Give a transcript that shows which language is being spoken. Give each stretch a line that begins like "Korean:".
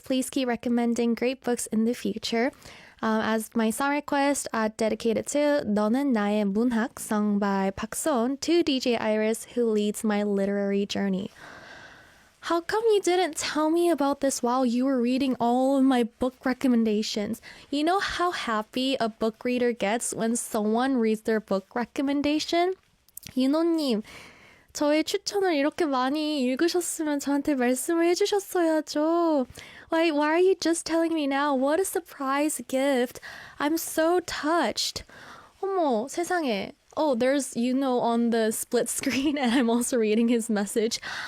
English: Please keep recommending great books in the future. As my song request, I dedicate it to 너는 나의 문학, sung by Park Son, to DJ Iris, who leads my literary journey. How come you didn't tell me about this while you were reading all of my book recommendations? You know how happy a book reader gets when someone reads their book recommendation?
Korean: 윤호님, 저의 추천을 이렇게 많이 읽으셨으면 저한테 말씀을 해주셨어야죠.
English: Why are you just telling me now? What a surprise gift. I'm so touched.
Korean: 어머, 세상에.
English: Oh, there's Yuno on the split screen and I'm also reading his message.